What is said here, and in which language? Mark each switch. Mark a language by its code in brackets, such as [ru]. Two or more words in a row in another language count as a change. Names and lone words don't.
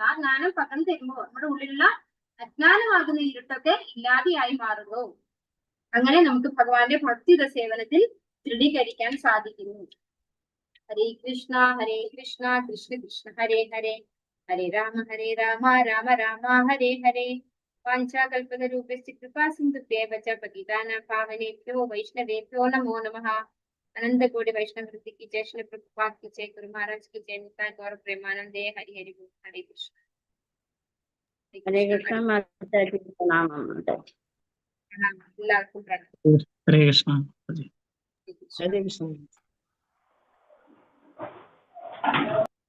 [ml] ആ ജ്ഞാനം പകർന്നു തരുമ്പോൾ നമ്മുടെ ഉള്ളിലുള്ള അജ്ഞാനമാകുന്ന ഇരുട്ടൊക്കെ ഇല്ലാതെയായി മാറുന്നു. അങ്ങനെ നമുക്ക് ഭഗവാന്റെ ഭക്തിയുടെ സേവനത്തിൽ ദൃഢീകരിക്കാൻ സാധിക്കുന്നു. ഹരേ കൃഷ്ണ കൃഷ്ണ കൃഷ്ണ ഹരേ ഹരേ, ഹരേ രാമ രാമ രാമ ഹരേ ഹരേ. [sa] वाञ्छाकल्पतरूपस्य कृपा सिन्धुभ्येव च पतितानां पावनेभ्यो वैष्णवेभ्यो नमो नमः. [hi] अनंत कोटि वैष्णव वृत्ति की जय, श्री प्रभुपाद की जय, गुरु महाराज की जय, निताय गौर प्रेमानंदे, हरि हरि बोल, हरे कृष्ण. हरे कृष्ण माताजी, प्रणाम माताजी। प्रणाम, [ml] എല്ലാവർക്കും പ്രണാമം. ഹരേ കൃഷ്ണ. ഹരേ കൃഷ്ണ.